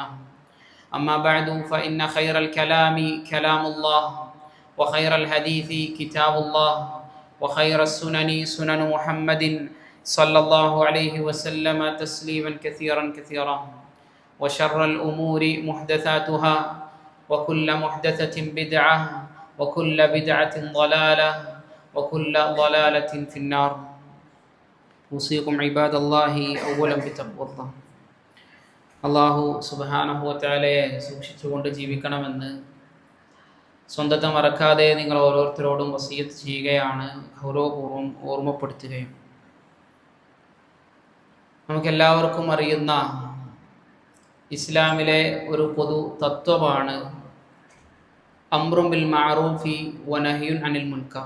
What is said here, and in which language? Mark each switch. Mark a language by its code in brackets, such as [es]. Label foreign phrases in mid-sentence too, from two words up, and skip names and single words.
[ar] أما بعد فإن خير الكلام كلام الله وخير الحديث كتاب الله وخير السنن سنن محمد صلى الله عليه وسلم تسليما كثيرا كثيرا وشر الأمور محدثاتها وكل محدثة بدعة وكل بدعة ضلالة وكل ضلالة في النار. أوصيكم عباد الله أولا بتقوى الله. [ml] അള്ളാഹു [ar] سبحانه وتعالى [ml] സൂക്ഷിച്ചുകൊണ്ട് ജീവിക്കണമെന്ന് സ്വന്തത്തെ മറക്കാതെ നിങ്ങൾ ഓരോരുത്തരോടും വസിയത്ത് ചെയ്യുകയാണ്, ഗൗരവപൂർവ്വം ഓർമ്മപ്പെടുത്തുകയും. നമുക്കെല്ലാവർക്കും അറിയുന്ന ഇസ്ലാമിലെ ഒരു പൊതു തത്വമാണ് [ar] أمر بالمعروف ونهي عن المنكر.